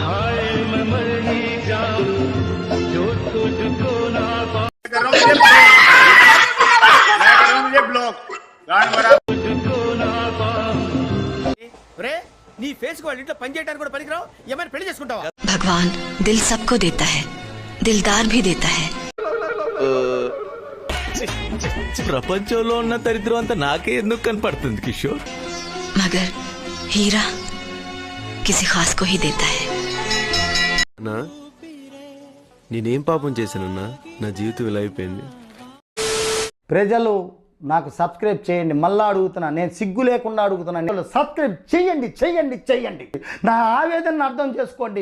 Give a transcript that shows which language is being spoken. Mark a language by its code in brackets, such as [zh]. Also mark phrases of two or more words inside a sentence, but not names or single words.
[te] నీ ఫేస్ కు వాళ్ళ ఇంట్లో పని చేయడానికి కూడా పనికిరావు. ఏమైనా పెళ్లి చేసుకుంటావా? [hi] भगवान दिल सबको देता है, दिलदार भी देता है. [te] ప్రపంచంలో ఉన్న దరిద్రం అంతా నాకే ఎందుకు కనపడుతుంది కిషోర్? [hi] मगर हीरा किसी खास को ही देता है. [te] నేనేం పాపం చేశానన్నా, నా జీవితం ఇలా అయిపోయింది. ప్రజలు నాకు సబ్స్క్రైబ్ చేయండి. మళ్ళా అడుగుతున్నా, నేను సిగ్గు లేకుండా అడుగుతున్నాను. సబ్స్క్రైబ్ చేయండి, చేయండి, చేయండి. నా ఆవేదనను అర్థం చేసుకోండి.